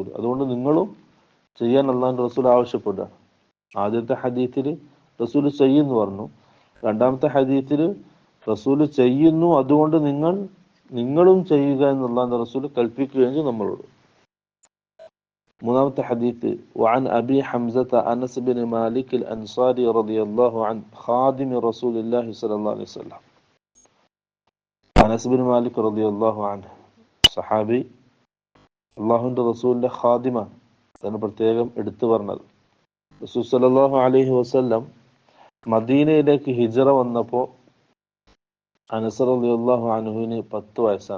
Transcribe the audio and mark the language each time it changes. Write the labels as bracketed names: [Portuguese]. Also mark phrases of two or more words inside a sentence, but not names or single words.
[Malayalam] അതുകൊണ്ട് നിങ്ങളും ചെയ്യാൻ അല്ലാഹുവിന്റെ റസൂൽ ആവശ്യപ്പെടുക. ആദ്യത്തെ ഹദീസിൽ റസൂൽ ചെയ്യുന്നു പറഞ്ഞു, രണ്ടാമത്തെ ഹദീസിൽ റസൂൽ ചെയ്യുന്നു, അതുകൊണ്ട് നിങ്ങളും ചെയ്യുക എന്നുള്ളാഹുവിന്റെ റസൂൽ കൽപ്പിക്കുകയും നമ്മളോട്. മൂന്നാമത്തെ ഹദീസ് [Arabic] وعن أبي حمزة أنس بن مالك الأنصاري رضي الله عنه خادم رسول الله صلى الله عليه وسلم. [Malayalam] അനസ് ബിൻ മാലിക് [Arabic] رضي الله عنه [Malayalam] സഹാബി, അല്ലാഹുവിന്റെ റസൂലിന്റെ ഖാദിമാണ്. അതാണ് പ്രത്യേകം എടുത്തു പറഞ്ഞത്. റസൂൽ [Arabic] صلى الله عليه وسلم [Malayalam] മദീനയിലേക്ക് ഹിജ്റ വന്നപ്പോൾ അനസ് റളിയല്ലാഹു അൻഹുവിന് 10 വയസ്സാണ്.